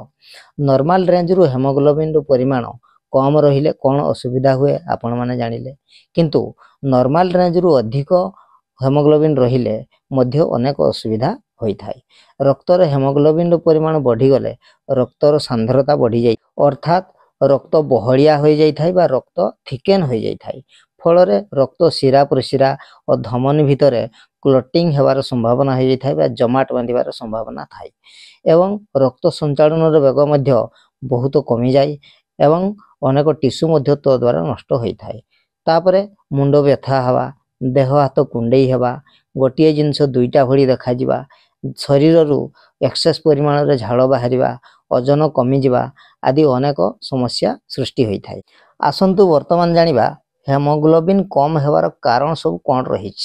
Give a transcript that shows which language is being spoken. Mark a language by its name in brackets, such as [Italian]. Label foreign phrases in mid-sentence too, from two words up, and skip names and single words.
[English] normal range [Odia] ରୁ ହେମୋଗ୍ଲୋବିନ ର ପରିମାଣ କମ ରହିଲେ କୌଣ ଅସୁବିଧା ହୁଏ ଆପଣ ମାନେ ଜାଣିଲେ, କିନ୍ତୁ [English] normal range [Odia] ରୁ ଅଧିକ ହେମୋଗ୍ଲୋବିନ ରହିଲେ ମଧ୍ୟ ଅନେକ ଅସୁବିଧା ହୋଇ ଥାଏ। ରକ୍ତର ହେମୋଗ୍ଲୋବିନ ର ପରିମାଣ ବଢ଼ି ଗଲେ ରକ୍ତର ସାନ୍ଦ୍ରତା ବଢ଼ି ଯାଏ, ଅର୍ଥାତ ରକ୍ତ ବହଳିଆ ହୋଇ ଯାଇ ଥାଏ ବା ରକ୍ତ ଥିକେନ ହୋଇ ଯାଇ ଥାଏ। ଫଳ ରେ ରକ୍ତ ଶିରା ପ୍ରଶିରା ଓ ଧମନୀ ଭିତରେ କ୍ଲଟିଂ ହେବାର ସମ୍ଭାବନା ହୋଇ ଯାଇ ଥାଏ ବା ଜମାଟ ବାନ୍ଧିବାର ସମ୍ଭାବନା ଥାଏ ଏବଂ ରକ୍ତ ସଞ୍ଚାଳନ ର ବେଗ ମଧ୍ୟ ବହୁତ କମି ଯାଏ ଏବଂ ଅନେକ ଟିସୁ ମଧ୍ୟ ତା ଦ୍ୱାରା ନଷ୍ଟ ହୋଇ ଥାଏ। ତାପରେ ମୁଣ୍ଡ ବ୍ୟଥା ହେବା, ଦେହ ହାତ କୁଣ୍ଡେଇ ହେବା, ଗୋଟିଏ ଜିନିଷ ଦୁଇଟା ଭଳି ଦେଖା ଯିବା, ଶରୀର ରୁ ଏକ୍ସେସ ପରିମାଣ ରେ ଝାଳ ବାହାରିବା, ଓଜନ କମି ଯିବା ଆଦି ଅନେକ ସମସ୍ୟା ସୃଷ୍ଟି ହୋଇ ଥାଏ। ଆସନ୍ତୁ ବର୍ତ୍ତମାନ ଜାଣିବା ହେମୋଗ୍ଲୋବିନ କମ ହେବାର କାରଣ ସବୁ କଣ ରହିଛି।